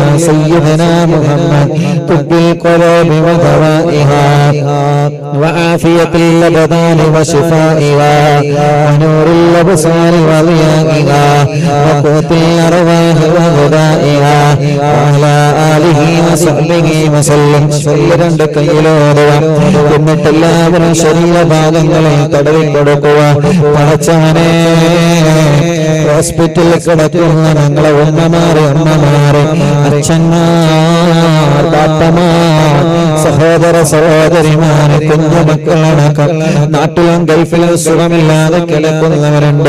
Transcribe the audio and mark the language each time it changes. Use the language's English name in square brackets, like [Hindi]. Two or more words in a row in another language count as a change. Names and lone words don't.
[Arabic] سيدنا محمد طب القلوب ودوائها وعافية الأبدان وشفائها ونور الأبصار وضيائها وقوت الأرواح وغذائها وعلى آله وصحبه وسلم [Malayalam] രണ്ട് കൈയിലോടുക എന്നിട്ട് എല്ലാവരും ശരീരഭാഗങ്ങളെ തടവിക്കൊടുക്കുക പടച്ചവനെ ഹോസ്പിറ്റൽ ഹോസ്പിറ്റലിൽ കിടക്കുന്ന ഞങ്ങളെ ഉമ്മമാരെ അമ്മമാരെ അച്ഛന്മാർ ബാപ്പമാർ സഹോദര സഹോദരിമാരെ കുഞ്ഞുമക്കളടക്കം നാട്ടിലും ഗൾഫിലും സുഖമില്ലാതെ കിടക്കുന്നവരുണ്ട്.